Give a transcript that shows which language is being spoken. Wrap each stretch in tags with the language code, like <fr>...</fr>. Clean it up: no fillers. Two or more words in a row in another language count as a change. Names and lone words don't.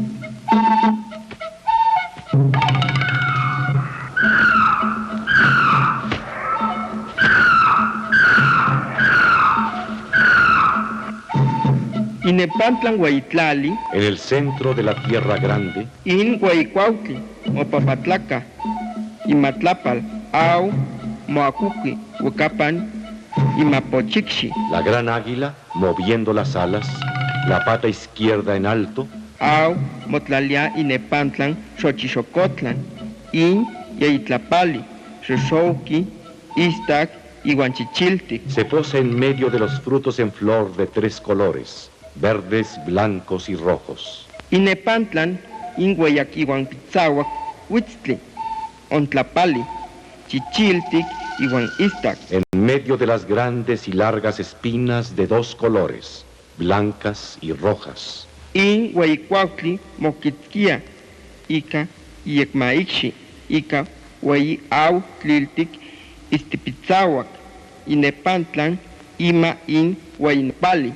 <nah>Inepantlan Huayitlali,</nah> <es>En el centro de la tierra grande,</es> <nah>in Huayicuautli, o Papatlaca, Imatlapal, au, Moacuqui, Huacapan, Imapochixi,</nah> <es>la gran águila, moviendo las alas, la pata izquierda en alto,</es> <nah>au, Motlalia Inepantlan, Xochixocotlan, in Yayitlapali, Xoxouqui, Istac, Iguanchichiltic,</nah> <es>se posa en medio de los frutos en flor de tres colores, verdes, blancos y rojos.</es> <nah>Inepantlan, in Huayac Iguan Pizzahuac, Huitztli, Ontlapali, Chichiltic, Iguan Istac,</nah> <es>En medio de las grandes y largas espinas de dos colores, blancas y rojas.</es> <nah>in Huayicuautli, Moquitzquia, Ica, Iecmaixi, Ica, Huayi Au, Tliltic, Istipizzahuac, Inepantlan, Ima in Huayinpali.</nah>